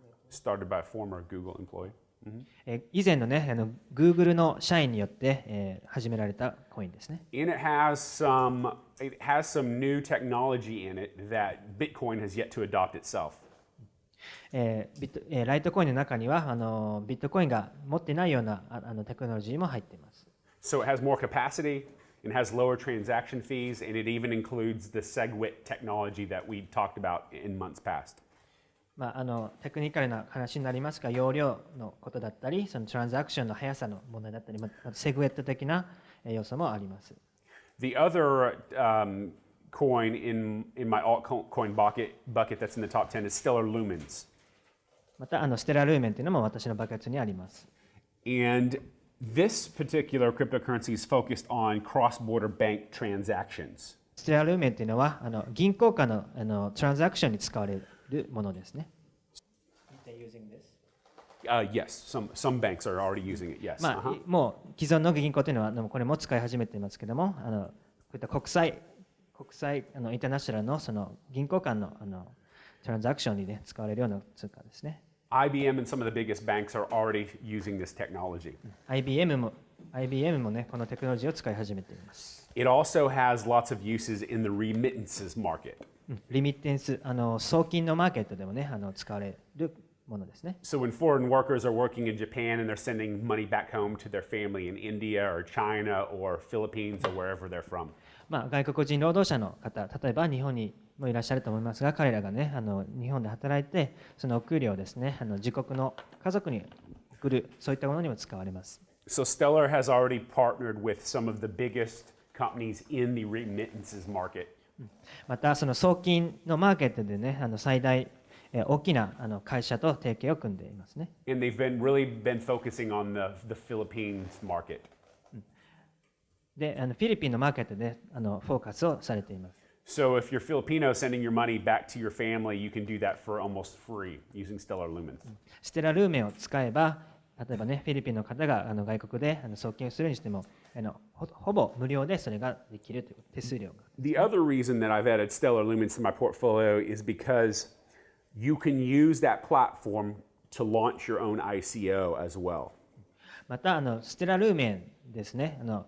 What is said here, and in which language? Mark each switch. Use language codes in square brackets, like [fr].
[en] Started by a former Google employee. [ja] 以前のねGoogle の社員によって始められたコインですね。 [en] And it has some new technology in it that Bitcoin has yet to adopt itself. [ja] ライトコインの中にはビットコインが持っていないようなテクノロジーも入っています。 [en] So it has more capacity, it has lower transaction fees, and it even includes the SegWit technology that we talked about in months past. [ja] テクニカルな話になりますが、容量のことだったり、そのトランザクションの速さの問題だったり、セグウェット的な要素もあります。 [en] The other coin in my altcoin bucket that's in the top 10 is Stellar Lumens. [ja] またステラルーメンというのも私のバケツにあります。 [en] And this particular cryptocurrency is focused on cross-border bank transactions. [ja] ステラルーメンというのは銀行間のトランザクションに使われるものですね。 [en] Yes, some banks are already using it. Yes. [ja] まあ、もう既存の銀行というのはこれも使い始めていますけども、こういった国際インターナショナルのその銀行間のトランザクションに、ね、使われるような通貨ですね。 [en] IBM and some of the biggest banks are already using this technology. [ja] IBM もね、このテクノロジーを使い始めています。 [en] It also has lots of uses in the remittances market. [ja] リミッテンス、送金のマーケットでもね、使われるものですね。 [en] So when foreign workers are working in Japan and they're sending money back home to their family in India or China or Philippines or wherever they're from. [ja] まあ、外国人労働者の方、例えば日本にもいらっしゃると思いますが、彼らがね、日本で働いて、そのお給料をですね、自国の家族に送る、そういったものにも使われます。 [en] So Stellar has already partnered with some of the biggest companies in the remittances market. [ja] また、その送金のマーケットでね、最大大きな会社と提携を組んでいますね。 [en] And they've really been focusing on the Philippines market. [ja] で、フィリピンのマーケットでフォーカスをされています。 [en] So if you're Filipino sending your money back to your family, you can do that for almost free using Stellar Lumens. [ja] ステラルーメンを使えば、例えばね、フィリピンの方が外国で送金をするにしてもほぼ無料でそれができるという手数料が。 [en] The other reason that I've added Stellar Lumens to my portfolio is because you can use that platform to launch your own ICO as well. [ja] またステラルーメンですね。